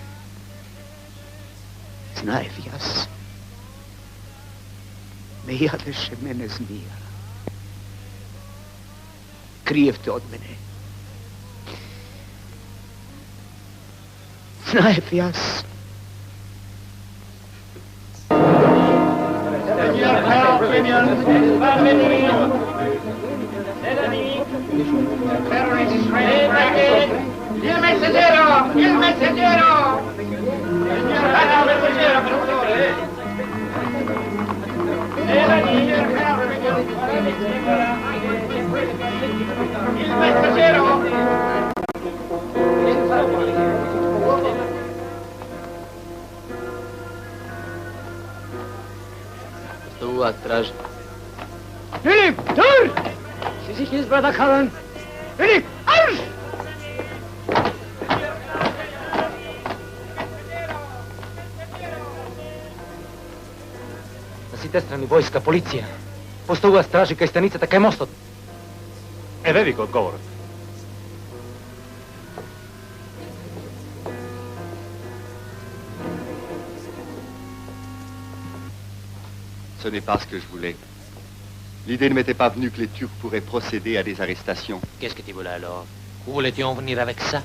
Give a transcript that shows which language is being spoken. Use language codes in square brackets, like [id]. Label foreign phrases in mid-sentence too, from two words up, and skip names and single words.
[mk] Знаев јас. Ме јадеше мене змија. Криевте од мене. Знаев јас. [it] Il messaggero! Il messaggero! Il messaggero! [mk] Што стражи? Филип, тур! Си sich nicht bradakalan. Филип, арш! На сите страни војска, полиција. Поставува стражи кај станицата, кај мостот. Еве ви го одговорот. [fr] Ce n'est pas ce que je voulais. L'idée ne m'était pas venue que les Turcs pourraient procéder à des arrestations. Qu'est-ce que tu voulais alors? Où voulais-tu en venir avec ça?